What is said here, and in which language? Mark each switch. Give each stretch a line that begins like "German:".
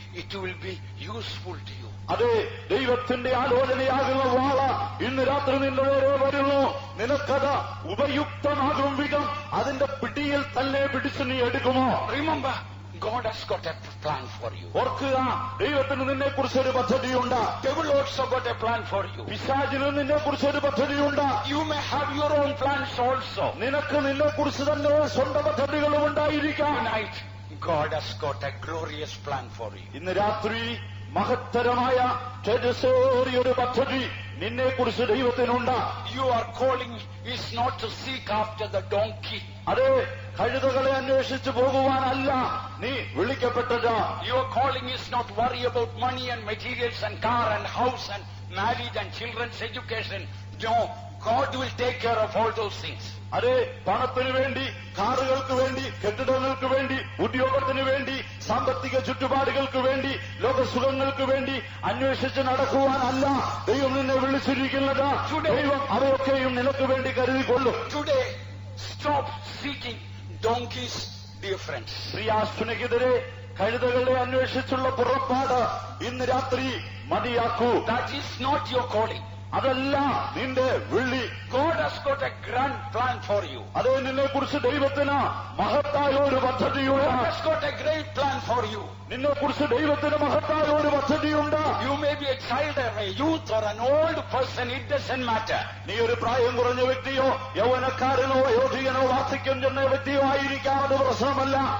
English: It will be useful to you.
Malayalam: അതെ, ദൈവത്തിന്റെ ആലോചനയാകുന്ന വാള ഇന്ന് രാത്രി നിന്റെ നേരെ വരുന്നു. നിനക്കത് ഉപയുക്തമാകും വിധം അതിന്റെ പിടിയിൽ തന്നെ പിടിച്ചു നീ എടുക്കുമോ?
English: Remember, God has got a plan for you.
Malayalam: ഓർക്കുക, ദൈവത്തിന് നിന്നെക്കുറിച്ചൊരു പദ്ധതിയുണ്ട്.
English: Devil also got a plan for you.
Malayalam: പിശാചിന് നിന്നെക്കുറിച്ചൊരു പദ്ധതിയുണ്ട്.
English: You may have your own plans also.
Malayalam: നിനക്ക് നിന്നെക്കുറിച്ച് തന്നെ സ്വന്തം പദ്ധതികളും ഉണ്ടായിരിക്കാം.
English: Tonight, God has got a glorious plan for you.
Malayalam: ഇന്ന് രാത്രി മഹത്തരമായ തേജസ്സേറിയൊരു പദ്ധതി നിന്നെക്കുറിച്ച് ദൈവത്തിനുണ്ട്.
English: Your calling is not to seek after the donkey.
Malayalam: അതെ, കഴുതകളെ അന്വേഷിച്ചു പോകുവാനല്ല നീ വിളിക്കപ്പെട്ടത്.
English: Your calling is not worry about money and materials and car and house and marriage and children's education. No, God will take care of all those things.
Malayalam: അതെ, പണത്തിനു വേണ്ടി, കാറുകൾക്ക് വേണ്ടി, കെട്ടിടങ്ങൾക്ക് വേണ്ടി, ഉദ്യോഗത്തിന് വേണ്ടി, സാമ്പത്തിക ചുറ്റുപാടുകൾക്ക് വേണ്ടി, ലോകസുഖങ്ങൾക്ക് വേണ്ടി അന്വേഷിച്ച് നടക്കുവാനല്ല ദൈവം നിന്നെ വിളിച്ചിരിക്കുന്നത്. ദൈവം അവയൊക്കെയും നിനക്ക് വേണ്ടി കരുതിക്കൊള്ളും.
English: Today, stop seeking donkeys, dear friends.
Malayalam: പ്രിയ സ്നേഹിതരെ, കഴുതകളെ അന്വേഷിച്ചുള്ള പുറപ്പാട് ഇന്ന് രാത്രി മതിയാക്കൂ.
English: That is not your calling.
Malayalam: അതല്ല നിന്റെ വിളി.
English: God has got a grand plan for you.
Malayalam: അതേ നിന്നെ കുറിച്ച് ദൈവത്തിന് മഹത്തായ ഒരു പദ്ധതിയുണ്ട്.
English: God has got a great plan for you.
Malayalam: നിന്നെ കുറിച്ച് ദൈവത്തിന് മഹത്തായ ഒരു പദ്ധതിയുണ്ട്.
English: You may be a child or a youth or an old person, it doesn't matter.
Malayalam: നീ ഒരു പ്രായം കുറഞ്ഞ വ്യക്തിയോ യൗവനക്കാരനോ വയോധികനോ വാർദ്ധക്യം ചെന്ന വ്യക്തിയോ ആയിരിക്കാം, അത് പ്രശ്നമല്ല.